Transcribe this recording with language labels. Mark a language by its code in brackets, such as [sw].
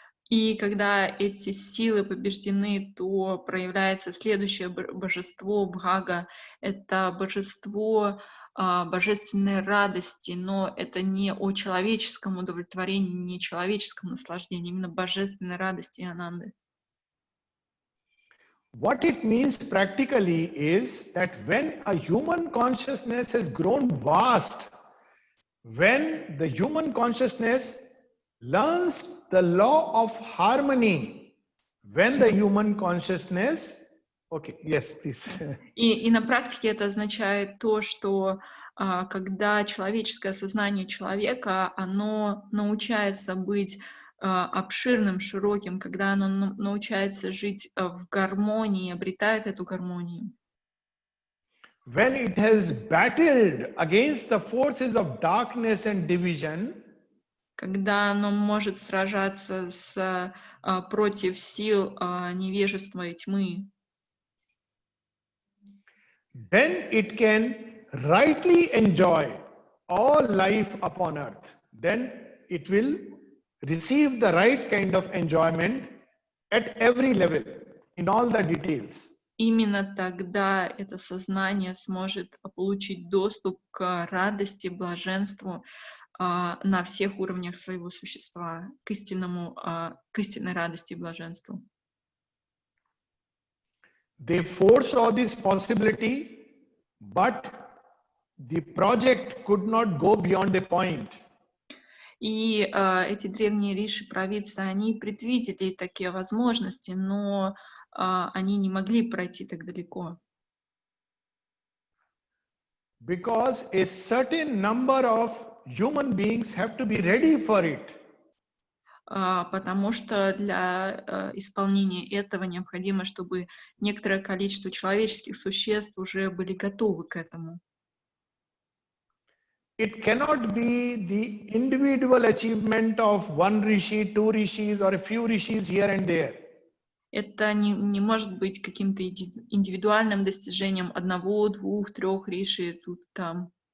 [ru] И когда эти силы побеждены, то проявляется следующее божество Бхага. Это божество божественной радости, но это не о человеческом удовлетворении, не человеческом наслаждении, именно божественной радости и ананды. [en] What it means practically is that when a human consciousness has grown vast, when the human consciousness learns the law of harmony, when the human consciousness, okay, yes, please. [ru] И на практике это означает то, что когда человеческое сознание человека, оно научается быть обширным, широким, когда оно научается жить в гармонии, обретает эту гармонию. [en] When it has battled against the forces of darkness and division, [ru] Когда оно может сражаться против сил невежества и тьмы, [en] then it can rightly enjoy all life upon earth. Then it will receive the right kind of enjoyment at every level, in all the details. [ru] именно тогда это сознание сможет получить доступ к радости, блаженству на всех уровнях своего существа, к истинной радости и блаженству. [en] They foresaw this possibility, but the project could not go beyond a point. [ru] И эти древние риши, провидцы, они предвидели такие возможности, но они не могли пройти так далеко. [en] Because a certain number of human beings have to be ready for it. [ru] Потому что для исполнения этого необходимо, чтобы некоторое количество человеческих существ уже были готовы к этому. [en] It cannot be the individual achievement of one rishi, two rishis, or a few rishis here and there. [ru] Это не может быть каким-то индивидуальным достижением одного, двух, трех риши тут, там.